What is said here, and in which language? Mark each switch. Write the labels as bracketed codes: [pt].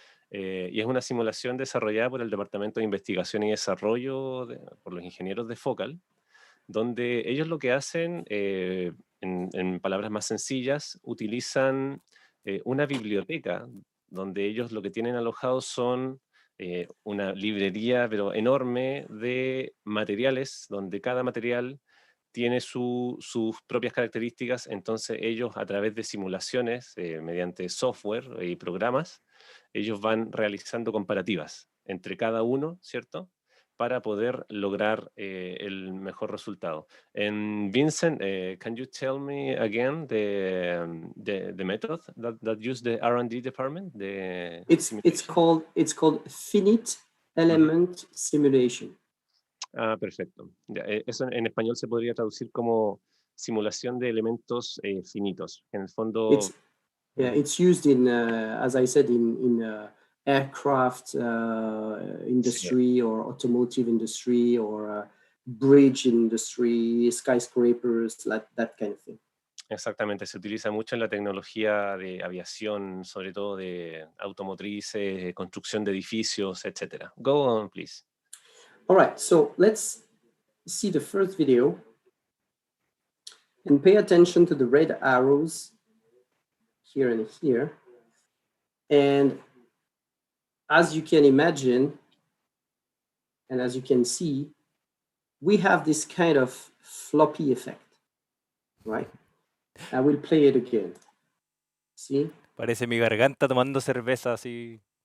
[es] Y es una simulación desarrollada por el Departamento de Investigación y Desarrollo, por los ingenieros de Focal, donde ellos lo que hacen, en palabras más sencillas, utilizan una biblioteca, donde ellos lo que tienen alojado son una librería, pero enorme, de materiales, donde cada material tiene sus propias características. Entonces ellos, a través de simulaciones, mediante software y programas, ellos van realizando comparativas entre cada uno, ¿cierto?, para poder lograr el mejor resultado. [en] And Vincent, can you tell me again the method that use the R&D department? It's called finite element simulation. [es] Ah, perfecto. Ya, eso en español se podría traducir como simulación de elementos finitos. En el fondo... [en] It's used in, as I said, in aircraft industry, or automotive industry, or bridge industry, skyscrapers, that kind of thing. [es] Exactamente, se utiliza mucho en la tecnología de aviación, sobre todo de automotrices, construcción de edificios, etc. [en] Go on, please. All right, so let's see the first video and pay attention to the red arrows here and here. And as you can imagine, and as you can see, we have this kind of floppy effect, right? I will play it again. See? [es] Parece mi garganta tomando cerveza así.